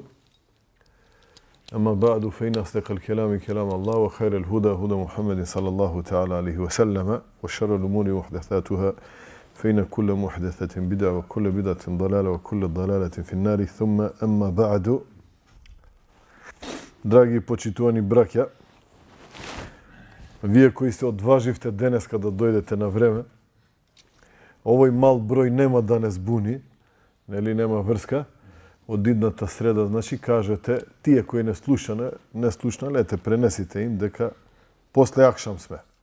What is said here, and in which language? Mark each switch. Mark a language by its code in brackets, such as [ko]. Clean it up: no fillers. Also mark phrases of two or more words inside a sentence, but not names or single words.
[ar] أما بعد فإن أصدق الكلام كلام الله، وخير الهدى هدى محمد صلى الله تعالى عليه وسلم، وشر الأمور محدثاتها، فإن كل محدثة بدعة وكل بدعة ضلالة وكل ضلالة في النار. ثم أما بعد. [mk] Драги почитувани браќа, вие кои се одваживте денеска да дојдете на време, овој мал број нема да не збуни, нели нема врска, од идната среда, значи кажете, тие кои не слушнале, те пренесите им дека после акшам сме.